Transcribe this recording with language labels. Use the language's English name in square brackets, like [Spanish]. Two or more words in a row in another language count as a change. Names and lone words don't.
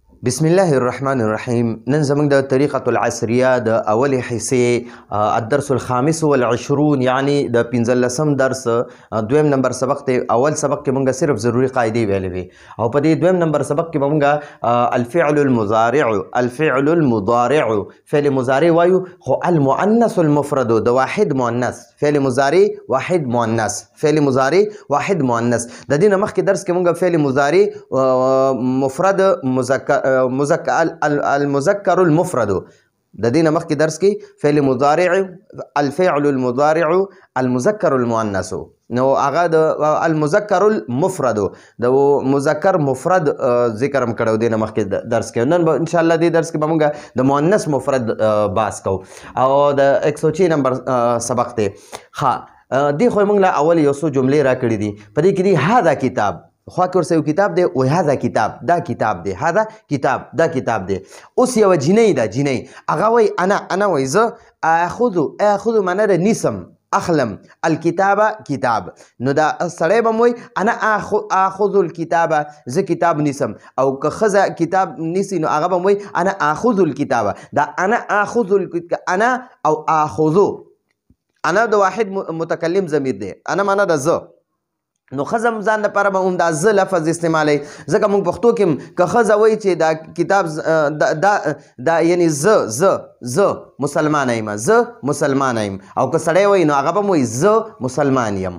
[Arabic] بسم الله الرحمن الرحیم. [Pashto] نن زموږ د [Arabic] طریقة العصریه [Pashto] د اولې حصې [Arabic] الدرس الخامس والعشرون [Pashto] یعنی د 15م درس دویم نمبر سبق ته. اول سبق کې مونږ صرف ضروري قاعدې ویلې وي او په دې دویم نمبر سبق کې مونږ [Arabic] الفعل المضارع [Pashto] فعل مضارع وایو، خو [Arabic] المؤنث المفرد [Pashto] د واحد مؤنث، فعل مضارع واحد مؤنث، فعل مضارع واحد مؤنث. د دې نه مخکې درس کې مونږ فعل مضارع مفرد [Arabic] المذکر المفرد، [Pashto] د دې نه مخکې درس کې فعل مضارع [Arabic] الفعل المضارع المذکر المؤنث، [Pashto] نو هغه د [Arabic] المذکر المفرد [Pashto] د مذکر مفرد ذکر هم کړو دې نه مخکې درس کې. نن [Arabic] ان شاء الله [Pashto] دې درس کې به موږ د مؤنث مفرد بحث کوو او د 106 نمبر سبق ته. دې خو موږ له اول یو څو جملې راکړې دي، په دې کې دي [Arabic] هذا کتاب، [Pashto] خوا کې ورسره یو کتاب دی [Arabic] و هذا کتاب، [Pashto] دا کتاب دی، [Arabic] هذا کتاب، [Pashto] دا کتاب دی. اوس یو جنۍ ده، جنۍ هغه وایي انا وایي زه اخذ معنی ده نیسم، اخلم الکتاب کتاب، نو دا سړی به م وایي [Arabic] انا اخذ الکتاب، [Pashto] زه کتاب نیسم. او که ښځه کتاب نیسي نو هغه به م وایي [Arabic] انا اخذ الکتاب. [Pashto] دا [Arabic] انا اخذ انا [Pashto] او اخذو، انا د واحد متکلم ضمیر دی، انا معنی ده زه، نو ښځه هم ځان لپاره به هم دا زه لفظ استعمالوي. ځکه موږ پښتو کې هم که ښځه وایي چې دا کتاب دا یعنی زه مسلمانه یم، زه مسلمانه یم، او که سړی وایي نو هغه به م وایي زه مسلمان یم.